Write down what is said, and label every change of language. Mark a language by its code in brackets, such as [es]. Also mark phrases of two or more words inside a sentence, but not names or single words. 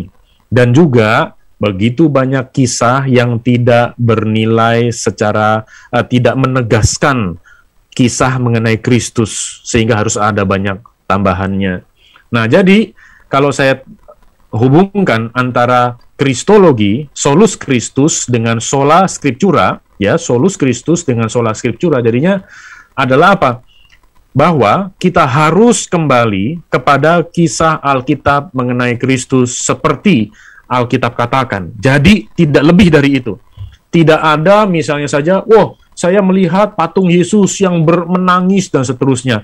[id] Dan juga begitu banyak kisah yang tidak bernilai secara tidak menegaskan kisah mengenai Kristus, sehingga harus ada banyak tambahannya. Nah, jadi kalau saya hubungkan antara Kristologi, [la] solus Christus dengan sola scriptura, ya, solus Christus dengan sola scriptura, [id] jadinya adalah apa? Bahwa kita harus kembali kepada kisah Alkitab mengenai Kristus seperti Alkitab katakan. Jadi tidak lebih dari itu. Tidak ada misalnya saja, saya melihat patung Yesus yang menangis dan seterusnya.